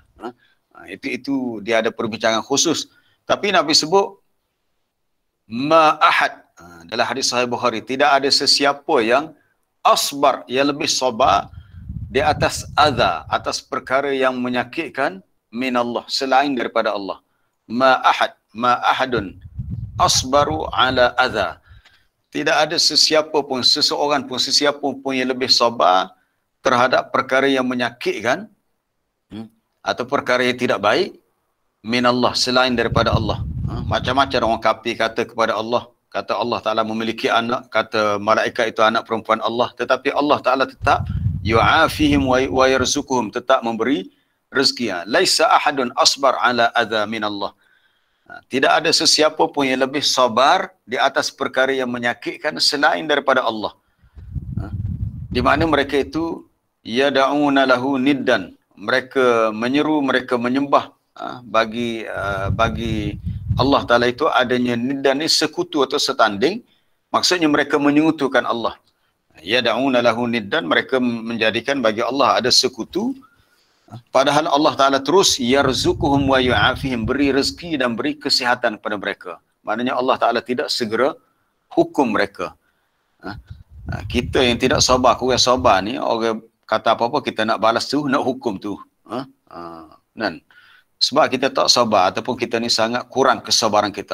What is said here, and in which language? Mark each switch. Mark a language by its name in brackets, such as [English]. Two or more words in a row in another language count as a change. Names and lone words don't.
[Malay] Itu dia ada perbincangan khusus. Tapi Nabi sebut [Arabic] ما أحد [Malay] dalam hadis Sahih Bukhari, tidak ada sesiapa yang asbar, yang lebih sabar di atas adha, atas perkara yang menyakitkan [Arabic] من الله, [Malay] selain daripada Allah. [Arabic] ما أحد أصبر على أذى. [Malay] Tidak ada sesiapa pun, seseorang pun, sesiapa pun yang lebih sabar terhadap perkara yang menyakitkan atau perkara yang tidak baik [Arabic] من الله, [Malay] selain daripada Allah. Macam-macam orang kafir kata kepada Allah, kata Allah Ta'ala memiliki anak, kata malaikat itu anak perempuan Allah, tetapi Allah Ta'ala tetap [Arabic] يعافيهم ويرزقهم, [Malay] tetap memberi rezeki. [Arabic] ليس أحد أصبر على أذى من الله. [Malay] Tidak ada sesiapa pun yang lebih sabar di atas perkara yang menyakitkan selain daripada Allah. Di mana mereka itu [Arabic] يدعون له ندا, [Malay] mereka menyeru, mereka menyembah bagi Allah Ta'ala itu adanya niddan ni sekutu atau setanding. Maksudnya mereka menyekutukan Allah. [Arabic] يدعون له ندا, [Malay] mereka menjadikan bagi Allah ada sekutu. Padahal Allah Ta'ala terus [Arabic] يرزقهم ويعافيهم, [Malay] beri rezeki dan beri kesihatan kepada mereka. Maknanya Allah Ta'ala tidak segera hukum mereka. Kita yang tidak sabar, kurang sabar ni, orang kata apa-apa kita nak balas tu, nak hukum tu. Dan sebab kita tak sabar ataupun kita ni sangat kurang kesabaran kita.